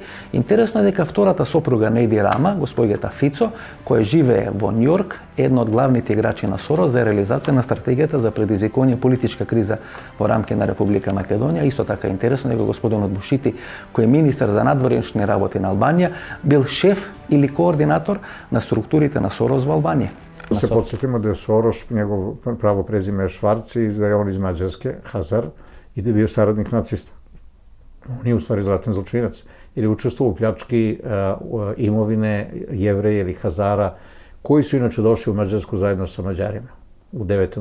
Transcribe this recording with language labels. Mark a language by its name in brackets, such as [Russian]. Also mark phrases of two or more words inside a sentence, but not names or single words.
[Macedonian] Интересно е дека втората сопруга на Еди Рама, господјата Фицо, која живее во Њујорк, е една од главните играчи на Сорос за реализација на стратегијата за предизвикување политичка криза во рамки на Република Македонија. Исто така интересно дека господинот Бушити, кој е министер за надворешни работи на Албанија, бил шеф или координатор на структурите на Сорос во Албанија. [Serbian] Se podsjetimo da je Soroš, njegov pravo prezime je Švarc i da je on iz Mađarske, Hazar, i da je bio saradnik nacista. On je u stvari ratni zločinac, jer je učestvovao u pljački imovine Jevreja ili Hazara, koji su inače došli u Mađarsku zajedno sa Mađarima u 9.